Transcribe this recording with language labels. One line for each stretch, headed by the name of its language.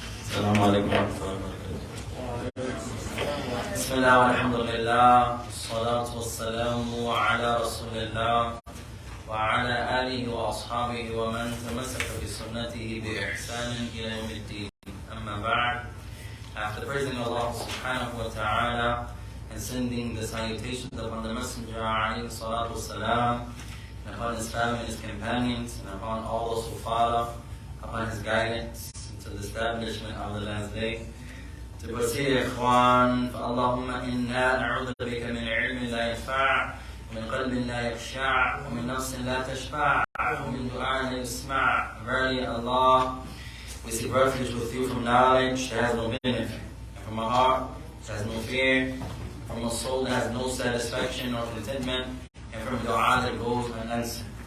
Arabic: السلام عليكم ورحمة الله وبركاته. بسم الله والحمد لله والصلاة والسلام على رسول الله وعلى آله وأصحابه ومن تمسك بسنته بإحسان إلى يوم الدين. أما بعد.
English: After praising Allah subhanahu wa ta'ala and sending the salutations upon the Messenger alayhi salatu wasalam, and upon his family and his companions, and upon all those who follow upon his guidance to the establishment of the last day. To proceed, Ikhwan,
Arabic: فَاللَّهُمَّ إِنَّا نَعُوذُ بِكَ مِنْ عِلْمٍ لَا يَنْفَعُ وَمِنْ قَلْبٍ لَا يَخْشَعُ وَمِنْ نَفْسٍ لَا تَشْبَعُ وَمِنْ دُعَاءٍ لَا يُسْمَعُ.
English: Verily, Allah, we seek refuge with you from knowledge that has no benefit, and from a heart that has no fear, and from a soul that has no satisfaction or contentment, and from dua that goes unanswered.